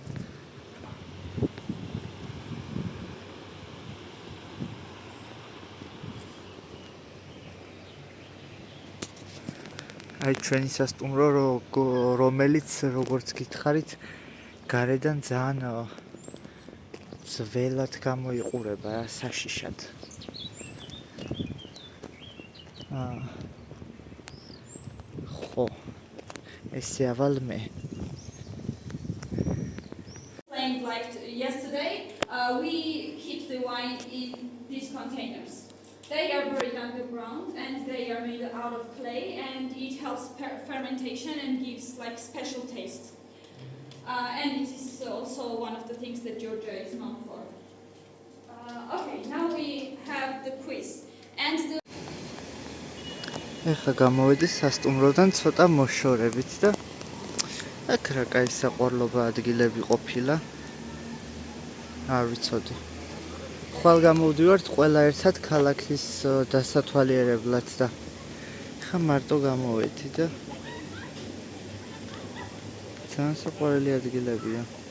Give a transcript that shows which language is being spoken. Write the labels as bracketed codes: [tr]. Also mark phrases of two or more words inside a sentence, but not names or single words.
[ka] აი ჩვენი სასტუმრო რომელიც როგორც გითხარით გარედან ძალიან ძველად გამოიყურება რა საშიშად. ხო. ესე ავალ მე. [en] Like yesterday, we keep the wine in these containers. They are buried underground and they are made out of clay and it helps fermentation and gives like special taste. And it is also one of the things that Georgia is known for. Okay, now we have the quiz. And the [ka] ეხლა გამოვედი სასტუმროდან ცოტა მოშორებით და აქ რა კაი საყვარლობა ადგილები ყოფილა. არ ვიცოდი. ხვალ გამოვდივართ ყველა ერთად ქალაქის დასათვალიერებლად და ხა მარტო გამოვედი და ძალიან საყვარელი ადგილებია.